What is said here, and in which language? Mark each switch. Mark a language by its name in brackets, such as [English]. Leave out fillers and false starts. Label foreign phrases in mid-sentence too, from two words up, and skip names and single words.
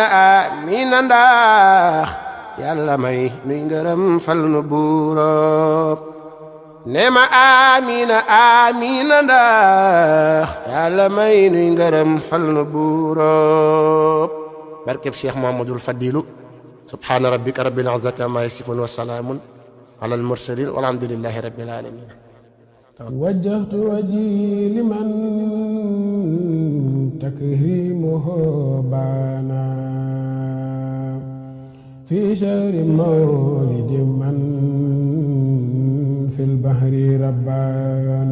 [Wolof] amina ndax yàlla may nuy ngërëm fal nu buuro neema amina amina ndax yàlla may nuy ngërëm fal nu buuro barkeb Cheikh Muhammadul Fadilu [Arabic] سبحان ربك رب العزة عما يصفون وسلام على المرسلين والحمد لله رب العالمين وجهت وجهي لمن تكريمه بانا في شهر مولد من في البحر ربانا